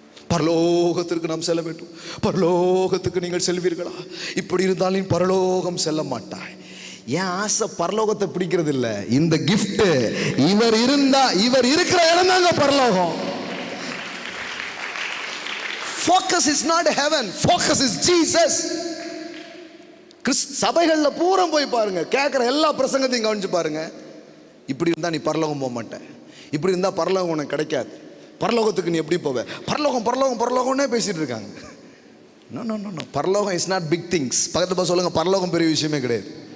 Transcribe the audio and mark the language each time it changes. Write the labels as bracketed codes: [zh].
[ta] பரலோகத்திற்கு நாம் செல்ல வேண்டும், பரலோகத்துக்கு நீங்கள் செல்வீர்களா, இப்படி இருந்தாலும் பரலோகம் செல்ல மாட்டாய். என் ஆசை பரலோகத்தை பிடிக்கிறது இல்லை, இந்த கிஃப்ட் இவர் இருந்தா, இவர் இருக்கிற இடம் தாங்க பரலோகம். [en] Focus is not heaven, focus is Jesus. [ta] சபைகள்ல Pooram போய் பாருங்க, கேட்குற எல்லா பிரசங்கத்தையும் கவனிச்சு பாருங்க. இப்படி இருந்தா நீ பரலோகம் போக மாட்டேன், இப்படி இருந்தா பரலோகம் உனக்கு கிடைக்காது, பரலோகத்துக்கு நீ எப்படி போவ, பரலோகம் பரலோகம் பரலோகம்னே பேசிட்டு இருக்காங்க. [en] No no no no, பரலோகம் is not big things. [ta] பக்கத்து சொல்லுங்க, பரலோகம் பெரிய விஷயமே கிடையாது.